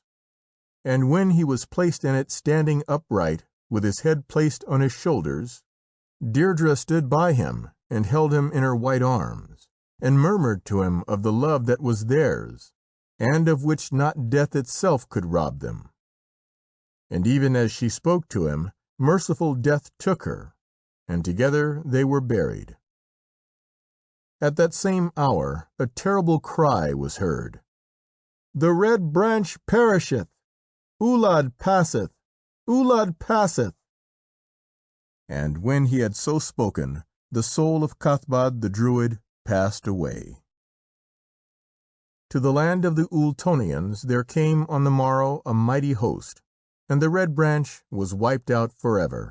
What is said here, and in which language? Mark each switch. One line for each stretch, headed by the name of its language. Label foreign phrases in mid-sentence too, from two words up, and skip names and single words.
English: And when he was placed in it standing upright, with his head placed on his shoulders, Deirdre stood by him and held him in her white arms, and murmured to him of the love that was theirs, and of which not death itself could rob them. And even as she spoke to him, merciful death took her, and together they were buried. At that same hour a terrible cry was heard. "The red branch perisheth! Uladh passeth! Uladh passeth!" And when he had so spoken, the soul of Cathbad the Druid passed away. To the land of the Ultonians there came on the morrow a mighty host, and the red branch was wiped out forever.